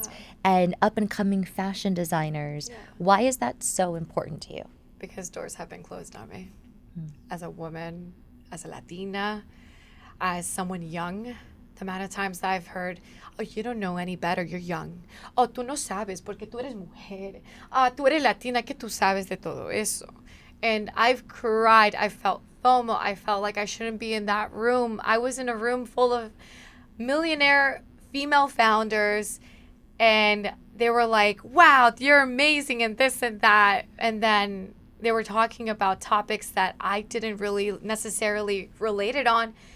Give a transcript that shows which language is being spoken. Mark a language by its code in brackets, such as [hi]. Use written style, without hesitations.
[en] Yeah. and up-and-coming fashion designers. Yeah. Why is that so important to you? Because doors have been closed on me. As a woman, as a Latina, as someone young, the amount of times that I've heard, oh, you don't know any better, you're young. [es] Oh, tú no sabes porque tú eres mujer. Ah, tú eres Latina, que tú sabes de todo eso. [en] And I've cried. I felt FOMO. I felt like I shouldn't be in that room. I was in a room full of millionaire female founders, and they were like, wow, you're amazing and this and that. And then they were talking about topics that I didn't really necessarily relate it on.